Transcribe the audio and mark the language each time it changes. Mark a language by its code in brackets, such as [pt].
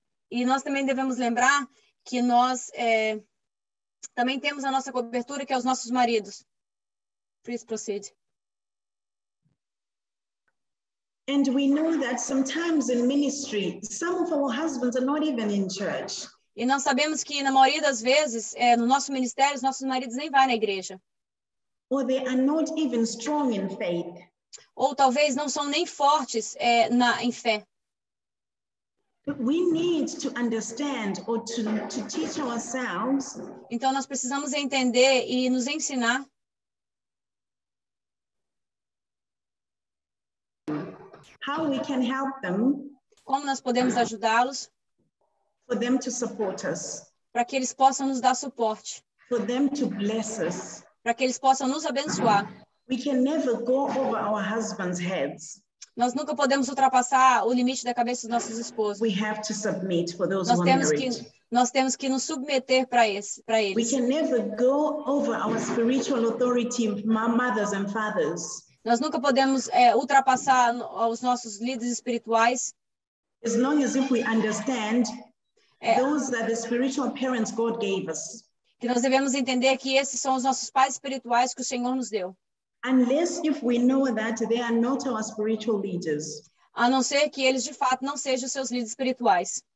[pt] E nós também devemos lembrar que nós também temos a nossa cobertura, que é os nossos maridos. [en] Please proceed. And we know that sometimes in ministry, some of our husbands are not even in church. [pt] E nós sabemos que na maioria das vezes, no nosso ministério, os nossos maridos nem vão na igreja. [en] Or they are not even strong in faith. [pt] Ou talvez não são nem fortes em fé. [en] We need to understand or to teach ourselves. [pt] Então nós precisamos entender e nos ensinar [en] how we can help them. [pt] Como nós podemos ajudá-los? [en] For them to support us. [pt] Para que eles possam nos dar suporte. [en] For them to bless us. [pt] Para que eles possam nos abençoar. [en] We can never go over our husbands' heads. [pt] Nós nunca podemos ultrapassar o limite da cabeça dos nossos esposos. [en] We have to submit for those who are married. [pt] Nós temos que nos submeter para eles. [en] We can never go over our spiritual authority, mothers and fathers. [pt] Nós nunca podemos ultrapassar os nossos líderes espirituais. [en] As long as if we understand those are the spiritual parents God gave us. [pt] Que nós devemos entender que esses são os nossos pais espirituais que o Senhor nos deu. [en] Unless if we know that they are not our spiritual leaders. [pt] A não ser que eles de fato não sejam os seus líderes espirituais.